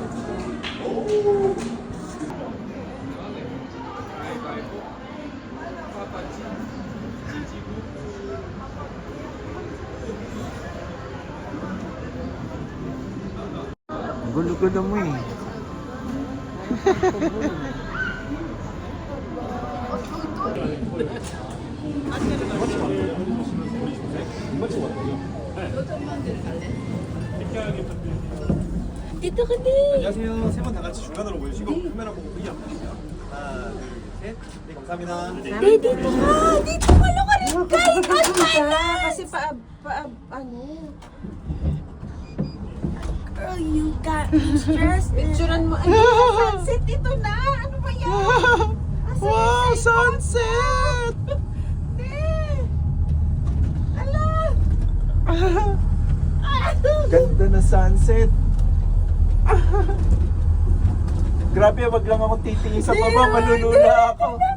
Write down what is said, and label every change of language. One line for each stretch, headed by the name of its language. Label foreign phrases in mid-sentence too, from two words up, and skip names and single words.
Filipino: Gulo-gulo mo eh. Dito ka din.
Korean: 안녕하세요. 세 분 다 같이 중간으로 모여주시고 카메라 보고 V 한번 주세요. 하나, 둘, 셋. 네, 감사합니다.
Filipino: Dito ka! Dito ka!
English: Look at it, guys! Oh my God!
Filipino: Kasi ano?
English: Girl, you got me stressed.
Filipino: Picturean mo. Ay, sunset ito na. Ano ba yan? Wow, sunset! Ganda na sunset. Grabe, wag lang ako titingin sa baba, malulula ako.